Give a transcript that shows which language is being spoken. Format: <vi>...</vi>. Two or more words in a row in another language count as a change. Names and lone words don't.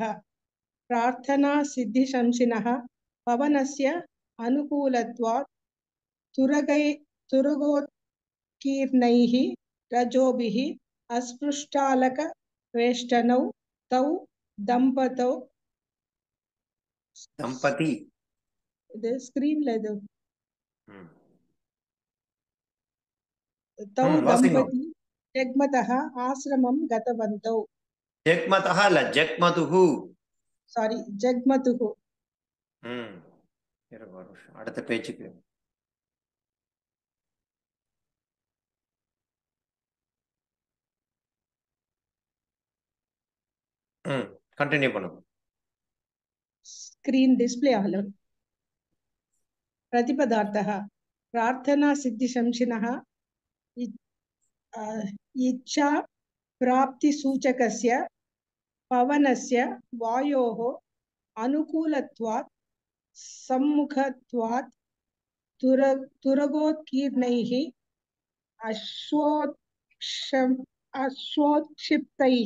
<sa>प्रार्थनासिद्धिशंसिनः पवनस्य अनुकूलत्वात् तुरगोत्कीर्णैः रजोभिः अस्पृष्टालकवेष्टनौ तौ दम्पतौ</sa> <ta>தம்பதி. இது ஸ்கிரீன்ல இது ம்.</ta> <sa>தௌ</sa> <ta>வாசிங்கோ.</ta> <sa>दम्पती जग्मतः आश्रमं गतवन्तौ.</sa> <ta>ஜக்மதஹ இல்ல ஜக்மதுஹு. சாரி, ஜக்மதுஹு. ம். இருங்க ஒரு நிமிஷம். அடுத்த பேஜுக்கு. ம். கண்டினியூ பண்ணுங்க.</ta> <en>screen display</en> <sa>आलो. प्रतिपदार्थः प्रार्थना सिद्धिशंसिनः इच्छा प्राप्तिसूचकस्य पवनस्य वायोः अनुकूलत्वात् सम्मुखत्वात् तुरगोत्कीर्णैः अश्वोत्क्षिप्तैः</sa>